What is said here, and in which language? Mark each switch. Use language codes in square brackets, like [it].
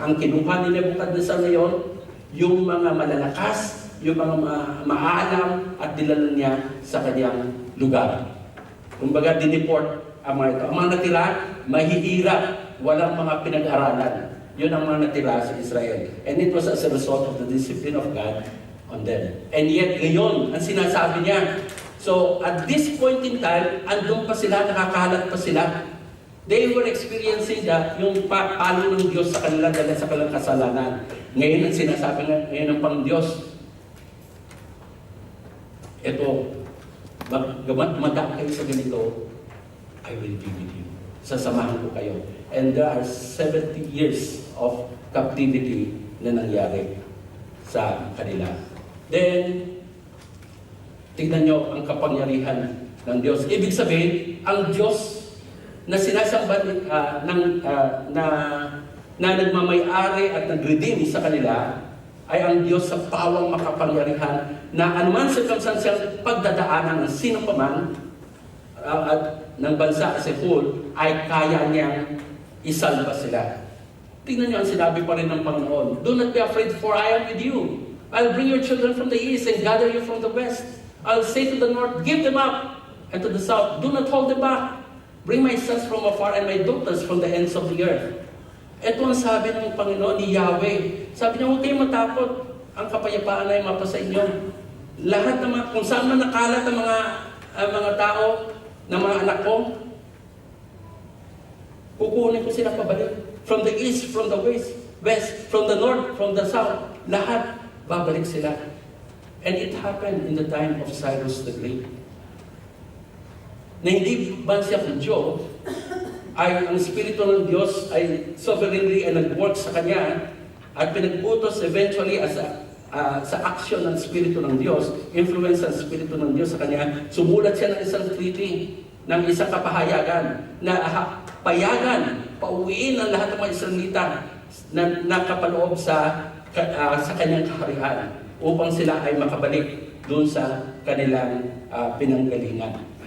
[tl] Ang kinuha ni Nebuchadnezzar ngayon, yung mga malalakas, yung mga maalam, at dinala niya sa kanyang lugar. Kumbaga, diniport ang mga ito. Ang mga natira, mahihirap, walang mga pinag-aralan. Yun ang mga natira sa Israel. [en] And it was as a result of the discipline of God on them. [tl] And yet, ngayon, ang sinasabi niya, so, [en] at this point in time, [tl] andun pa sila, nakakalat pa sila. [en] They were experiencing [tl] yung palo ng Diyos sa kanila dahil sa kanilang kasalanan. Ngayon, ang sinasabi ngayon ng Panginoon, ito, magdaan kayo sa ganito, [en] I will be with you. [tl] Sasamahan ko kayo. [en] And there are 70 years of captivity [tl] na nangyari sa kanila. Then, tignan nyo ang kapangyarihan ng Diyos. Ibig sabihin, ang Diyos na sinasamba na nagmamay-ari at nag-redeem sa kanila ay ang Diyos sa pawang makapangyarihan na anuman circumstantial pagdadaanan ng sino pa man at ng bansa [en] as a whole [tl] ay kaya niyang isalba sila. Tingnan niyo ang sinabi pa rin ng Panginoon. [en] Do not be afraid, for I am with you. I'll bring your children from the east and gather you from the west. I'll say to the north, give them up, and to the south, do not hold them back. Bring my sons from afar and my daughters from the ends of the earth. [tl] Ito ang sabi ng Panginoon ni Yahweh. Sabi niya, huwag kayong matakot. Ang kapayapaan ay mapasa inyo. Lahat ng kung saan man nakalat ang mga tao, ng mga anak ko, kukunin ko sila pabalik. [en] From the east, from the west, from the north, from the south, [tl] lahat babalik sila. [en] And it happened in the time of Cyrus the Great. [tl] Na hindi ba siya Hudyo, ay ang Espiritu ng Diyos ay sovereignly ay nag-work sa kanya at pinag-utos eventually sa action ng Espiritu ng Diyos, influence ng Espiritu ng Diyos sa kanya, sumulat siya ng isang treaty, ng isang kapahayagan na payagan, pauwiin ang lahat ng mga Israelita na nakapaloob sa kanyang kaharian upang sila ay makabalik doon sa kanilang pinanggalingan.